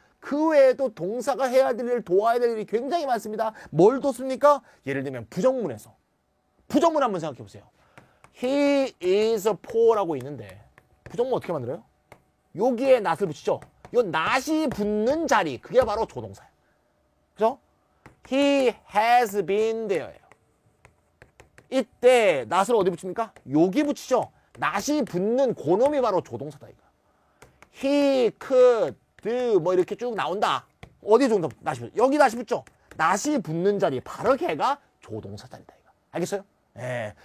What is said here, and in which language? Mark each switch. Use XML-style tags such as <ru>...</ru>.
<ko>그 외에도 동사가 해야 될 일, 도와야 될 일이 굉장히 많습니다. 뭘 뒀습니까? 예를 들면 부정문에서. 부정문 한번 생각해 보세요.</ko> <en>He is poor</en> <ko>라고 있는데 부정문 어떻게 만들어요? 여기에 not을 붙이죠. 이 not이 붙는 자리, 그게 바로 조동사예요. 그죠?</ko> <en>He has been there예요.</en> <ko>이때 not을 어디 붙입니까? 여기 붙이죠. not이 붙는 그놈이 바로 조동사다 이거.</ko> <en>He could</en> <ko>뭐 이렇게 쭉 나온다. 어디에 조동사 not이 붙죠? 여기 not이 붙죠. not이 붙는 자리, 바로 걔가 조동사 자리다 이거. 알겠어요? 예.</ko>